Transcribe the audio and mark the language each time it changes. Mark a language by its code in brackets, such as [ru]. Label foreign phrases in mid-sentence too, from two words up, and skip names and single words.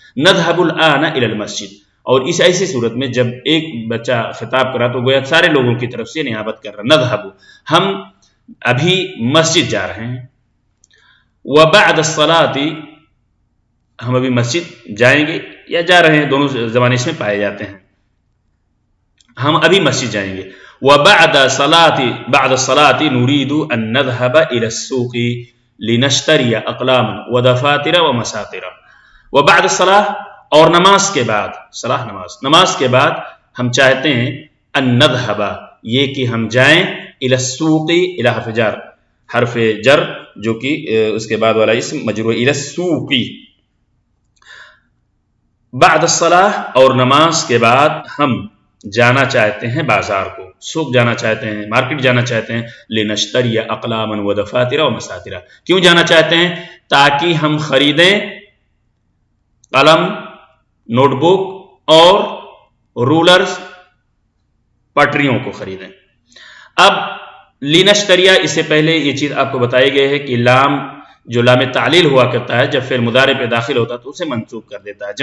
[ar] نذهب الآن إلى المسجد, [ur] اور اس ایسی صورت میں جب ایک بچہ خطاب کرا تو گویا سارے لوگوں کی طرف سے نیابت کر رہا، نذہبُ ہم ابھی مسجد جا رہے ہیں, [ar] وبعد الصلاة [ur] ہم ابھی مسجد جائیں گے یا جا رہے ہیں، دونوں زبان اس میں پائے جاتے ہیں، ہم ابھی مسجد جائیں گے. [ar] وبعد الصلاة نريد أن نذهب إلى السوق لنشتري أقلاماً ودفاتر ومساطر. وبعد الصلاة [ur] اور نماز کے بعد، صلاۃ نماز کے بعد ہم چاہتے ہیں [ar] أن نذهب [ur] یہ کہ ہم جائیں, [ar] إلى السوق [ur] إلى حرف جر جو کہ اس کے بعد والا اسم مجرور [ar] إلى السوق. بعد الصلاة [ur] اور نماز کے بعد ہم جانا چاہتے ہیں بازار کو، سوق جانا چاہتے ہیں، مارکیٹ جانا چاہتے ہیں, मार्केट जाना चाहते हैं, [ar] لنشتري أقلاماً ودفاتر ومساطر. [ur] کیوں جانا چاہتے ہیں? تاکہ ہم خریدیں قلم، نوٹ بک اور رولرز، پٹریوں کو خریدیں. اب لنشتریا، اس سے پہلے یہ چیز آپ کو بتائی گئی ہے کہ لام جو لام تعلیل ہوا کرتا ہے جب پھر مضارع پہ داخل ہوتا ہے تو اسے منصوب کر دیتا ہے.